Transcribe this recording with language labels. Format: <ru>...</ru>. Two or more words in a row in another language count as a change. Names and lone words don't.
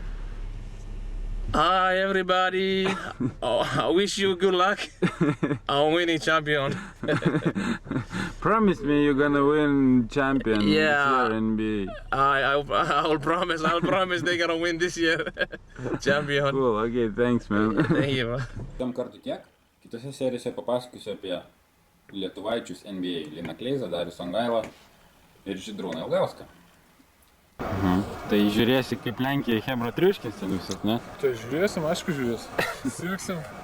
<en>Hi everybody. I wish you good luck. I'm winning champion. Promise me you're gonna win champion this year NBA. I'll promise they're gonna win this year. Champion. Cool, okay, thanks man. Thank you.</en> <lt>Tam kartu tiek. Kitose serijose papasakosiu apie lietuvaičius NBA. Liną Kleizą, Darių Songailą ir Žydrūną Ilgauską. Tai žiūrėsi kaip Lenkija Chebra triuškinsi visus, ne? Tai žiūrėsim, aišku žiūrėsim. Sieksim.</lt>